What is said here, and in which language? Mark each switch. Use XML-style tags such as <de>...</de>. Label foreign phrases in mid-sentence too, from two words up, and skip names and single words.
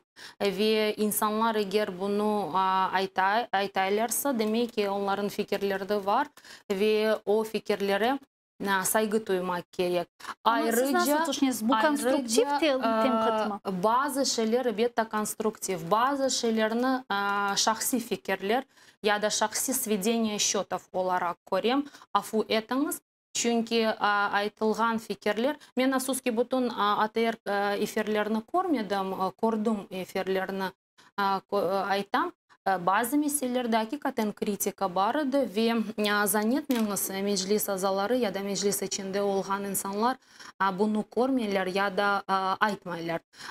<crh>Ve insanlar eğer bunu aytaylarsa demek ki onların fikirleri de var ve o fikirlere saygı duymak gerek. Ayrıca bu konstruktif tenkit mi? Bazı şeyler elbette konstruktif, bazı şeylerini şahsi fikirler ya da şahsi</crh> <ru>сведение счетов</ru> <crh>olarak görem. Afu etiniz. Çünkü aytılgan fikirler, men afsuski bütün ATR efirlerini görmedim, gördüm efirlerini aytam. Bazı meselelerde hakikaten kritika vardı ve zannetmiyorsunuz meclis azaları ya da meclis içinde olan insanlar bunu görmüyorlar ya da aytmaylar.</crh>